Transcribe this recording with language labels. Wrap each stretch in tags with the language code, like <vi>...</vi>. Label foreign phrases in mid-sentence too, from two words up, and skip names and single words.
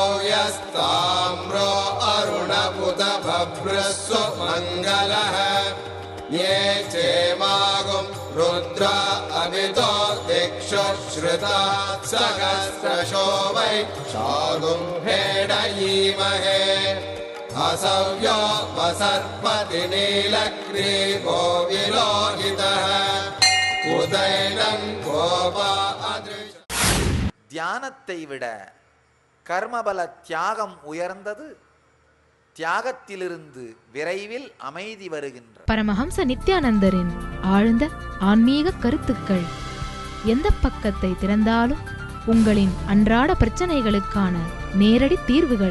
<sa>यस्ताम्रो अरुणपुत भभ्रस्व मङ्गलः ये चेमागुं रुद्र अभितो दिक्षु श्रुता सहस्रशो वै शागुं भेडयीमहे असव्यो वसर्पति नीलग्रीवो विलोहितः उदैनं गोपा अदृश</sa> <ta>தியானத்தை விட கர்மபல தியாகம் உயர்ந்தது. தியாகத்திலிருந்து விரைவில் அமைதி வருகின்ற பரமஹம்ச நித்யானந்தரின் ஆழ்ந்த ஆன்மீக கருத்துக்கள். எந்த பக்கத்தை திறந்தாலும் உங்களின் அன்றாட பிரச்சனைகளுக்கான நேரடி தீர்வுகள்.</ta>